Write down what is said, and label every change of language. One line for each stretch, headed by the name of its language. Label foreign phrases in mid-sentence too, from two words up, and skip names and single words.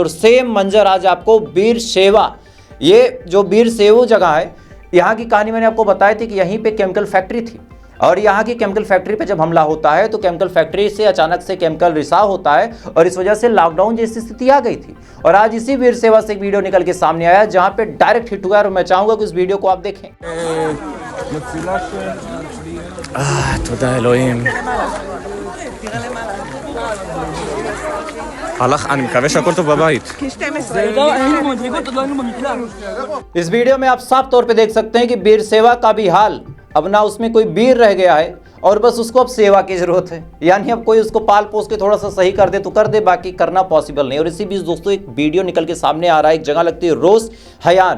Hindi: और सेम मंजर आज आपको बीर शेवा, ये जो बीर सेवू जगह है, यहाँ की कहानी मैंने आपको बताई थी कि यहीं पे
English: chemical factory
Hindi: थी, और यहाँ की
English: chemical factory
Hindi: पे जब हमला होता है तो
English: chemical factory
Hindi: से अचानक से केमिकल रिसाव होता है और इस वजह से लॉकडाउन जैसी स्थिति आ गई थी। और आज इसी वीर सेवा से एक वीडियो निकल के सामने आया जहाँ पे
English: direct hit
Hindi: हुआ, और मैं चाहूंगा कि उस वीडियो को आप देखें।
Hebrew: תודה אלוהים. אני מקווה שהכל טוב בבית.
Hindi: इस वीडियो में आप साफ तौर पे देख सकते हैं कि बीर सेवा का भी हाल, अब ना उसमें कोई बीर रह गया है और बस उसको अब सेवा की जरूरत है। यानी अब कोई उसको पाल पोस के थोड़ा सा सही कर दे तो कर दे, बाकी करना पॉसिबल नहीं। और इसी बीच दोस्तों एक वीडियो निकल के सामने आ रहा है, एक जगह लगती है रोस हयान।